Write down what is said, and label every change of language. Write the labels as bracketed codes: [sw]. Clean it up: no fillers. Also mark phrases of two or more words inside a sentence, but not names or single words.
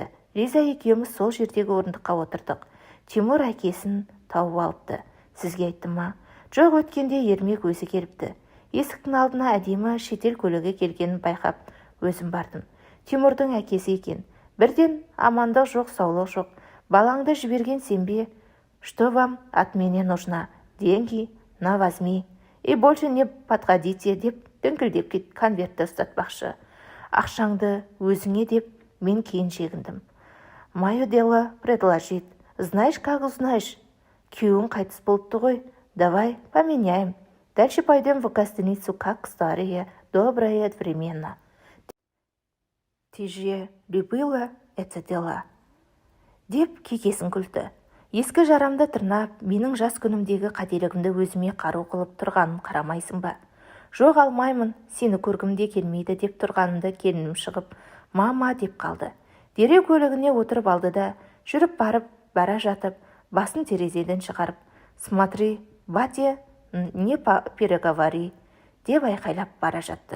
[kk] Лиза екеуміз сол жердегі орындыққа отырдық. Тимур әкесін тауып алыпты. Сізге айттым ма? Жоқ, өткенде Ермек өзі келіпті. Есіктің алдына әдемі шетел көлігі келгенін байқап, өзім бардым. Тимурдың әкесі екен. Бірден амандық жоқ, саулық жоқ. «Балаңды жіберген сен бе? [ru] Что вам от меня нужно? Деньги? На возьми. И больше не подходите» [kk] деп дөңкілдеп конвертті ұстатпақшы. «Ақшаңды өзіңе» деп мен кейін шегіндім. [ru] «Мое дело предложить. Знаешь, как узнаешь? [kk] Күйеуің қайтыс болыпты ғой. [ru] Давай поменяем. Дальше пойдем в гостиницу, как старые, добрые одновременно. Ты же любила это дело?» [kk] деп кекесін күлді. Ескі жарамды тырнап, менің жас күнімдегі қателігімді өзіме қару қылып тұрғанын қарамайсың ба? «Жоқ, алмаймын, сені көргімде келмейді» деп тұрғанымды келінім шығып, «Мама» деп қалды. Дереу көлігіне отырып алды да, жүріп бара жатып, басын терезеден шығарып, [ru] «Смотри, батя, не переговори» [kk] деп айқайлап бара жатты.